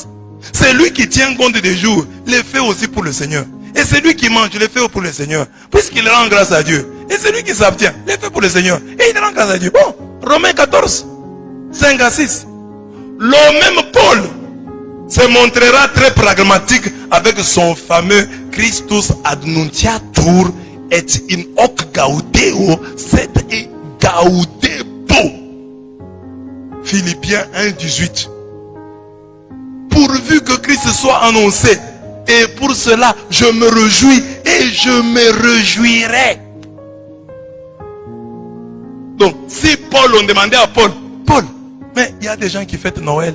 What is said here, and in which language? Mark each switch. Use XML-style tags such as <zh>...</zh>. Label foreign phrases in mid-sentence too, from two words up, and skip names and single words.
<fr>C'est lui qui tient compte des jours, les fait aussi pour le Seigneur. Et c'est lui qui mange, les fait pour le Seigneur. Puisqu'il rend grâce à Dieu. Et c'est lui qui s'abstient, les fait pour le Seigneur. Et il rend grâce à Dieu. Bon, Romains 14, 5 à 6. Le même Paul se montrera très pragmatique avec son fameux</fr> <la>Christus adnuntiatur et in hoc gaudeo sed et gaudebo.</la> <fr>Philippiens 1, 18. Pourvu que Christ soit annoncé, et pour cela je me réjouis et je me réjouirai. Donc si Paul, on demandait à Paul, mais il y a des gens qui fêtent Noël.</fr>